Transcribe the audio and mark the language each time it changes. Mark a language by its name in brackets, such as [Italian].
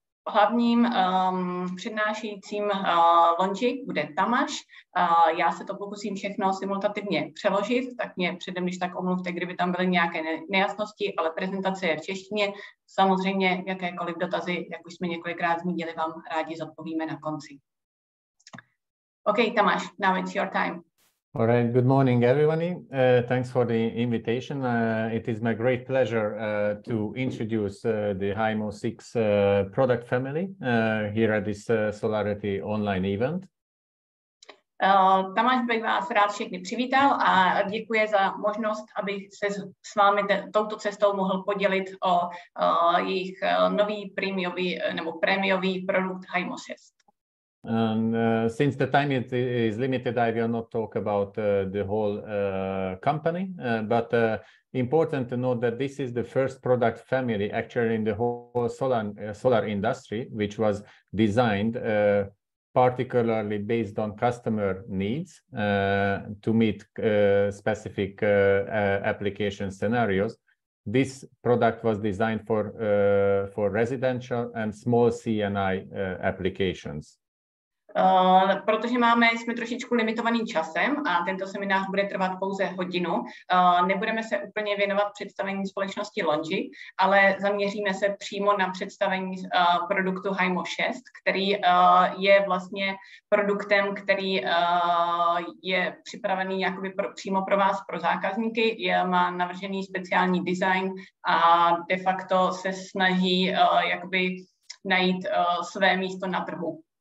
[Czech] Hlavním přednášejícím Longi bude Tamáš. Já se to pokusím všechno simultativně přeložit, tak mě předem, když tak omluvte, kdyby tam byly nějaké nejasnosti, ale prezentace je v češtině. Samozřejmě jakékoliv dotazy, jak už jsme několikrát zmínili, vám rádi zodpovíme na konci. [English] OK, Tamáš, now it's your time. All right, good morning, everybody. Thanks for the invitation. It is my great pleasure to introduce the HiMOS 6 product family here at this Solarity online event. [Czech] Tamáš bych vás rád všechny přivítal a děkuji za možnost, abych se s vámi touto cestou mohl podělit o jejich nový prémiový produkt HiMOS 6. [English] And since the time is limited, I will not talk about the whole company, but important to note that this is the first product family actually in the whole solar industry, which was designed particularly based on customer needs to meet specific application scenarios. This product was designed for residential and small C&I applications. [Czech] Protože jsme trošičku limitovaný časem a tento seminář bude trvat pouze hodinu, nebudeme se úplně věnovat představení společnosti Longi, ale zaměříme se přímo na představení produktu HiMOS 6, který je vlastně produktem, který je připravený jakoby přímo pro vás, pro zákazníky, má navržený speciální design a de facto se snaží jakoby najít své místo na trhu.